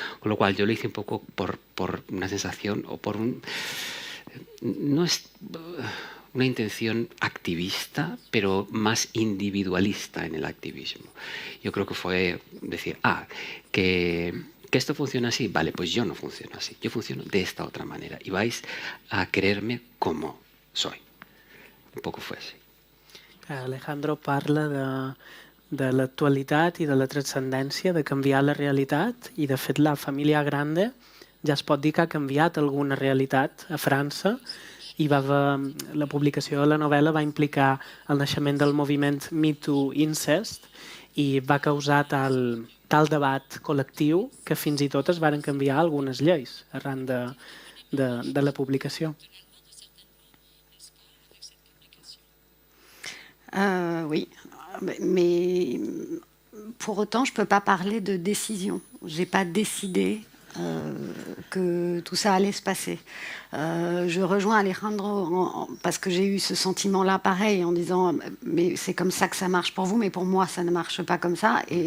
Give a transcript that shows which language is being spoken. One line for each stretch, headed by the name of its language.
Spanish: Con lo cual yo lo hice un poco por una sensación o por no es una intención activista, pero más individualista en el activismo. Yo creo que fue decir, que esto funciona así, vale, pues yo no funciono así, yo funciono de esta otra manera y vais a quererme como soy. Un poco fue así.
Catalan: Alejandro parla de l'actualitat i de la transcendència, de canviar la realitat, i de fet La família grande ja es pot dir que ha canviat alguna realitat a França, i la publicació de la novel·la va implicar el naixement del moviment Me Too Incest i va causar tal debat col·lectiu que fins i tot es varen canviar algunes lleis arran de la publicació.
French: Oui, mais pour autant, je ne peux pas parler de décision. Je n'ai pas décidé que tout ça allait se passer. Je rejoins Alejandro parce que j'ai eu ce sentiment-là pareil en disant mais c'est comme ça que ça marche pour vous, mais pour moi ça ne marche pas comme ça.